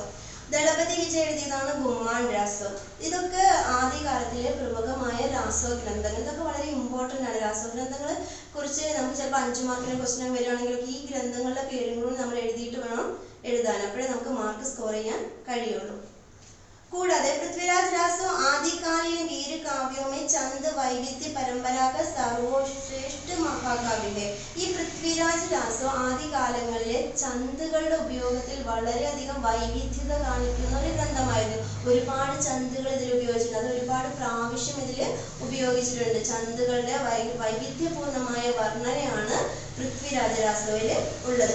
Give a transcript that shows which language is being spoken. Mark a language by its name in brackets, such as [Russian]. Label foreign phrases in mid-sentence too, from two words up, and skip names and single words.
[Malayalam] ദളപതി വിജയ് എഴുതിയതാണ് ഗുമ്മാൻ രാസോ. ഇതൊക്കെ ആദ്യകാലത്തിലെ പ്രമുഖമായ രാസോ ഗ്രന്ഥങ്ങൾ. ഇതൊക്കെ വളരെ ഇമ്പോർട്ടൻ്റ് ആണ്. രാസോ ഗ്രന്ഥങ്ങളെ കുറിച്ച് നമുക്ക് ചിലപ്പോൾ 5 മാർക്കിന് ക്വസ്റ്റ്യൻ വരികയാണെങ്കിൽ ഈ ഗ്രന്ഥങ്ങളുടെ പേരും കൂടി നമ്മൾ എഴുതിയിട്ട് വേണം എഴുതാൻ. അപ്പോഴേ നമുക്ക് [English] mark score [Malayalam] ചെയ്യാൻ കഴിയുള്ളൂ. [Hindi] കൂടാതെ पृथ्वीराज रासो आदिकालीन वीर काव्यों में चंद वैविध्य परंपरा का सर्वश्रेष्ठ महाकाव्य है. [Malayalam] ഈ പൃഥ്വിരാജ് രാസോ ആദ്യകാലങ്ങളിലെ ചന്തുകളുടെ ഉപയോഗത്തിൽ വളരെയധികം വൈവിധ്യത കാണിക്കുന്ന ഒരു ഗ്രന്ഥമായിരുന്നു. ഒരുപാട് ചന്തുകൾ ഇതിൽ ഉപയോഗിച്ചിട്ടുണ്ട്. അത് ഒരുപാട് പ്രാവശ്യം ഇതിൽ ഉപയോഗിച്ചിട്ടുണ്ട്. ചന്തുകളുടെ വൈവിധ്യപൂർണമായ വർണ്ണനയാണ് പൃഥ്വിരാജ് രാസോയിൽ ഉള്ളത്.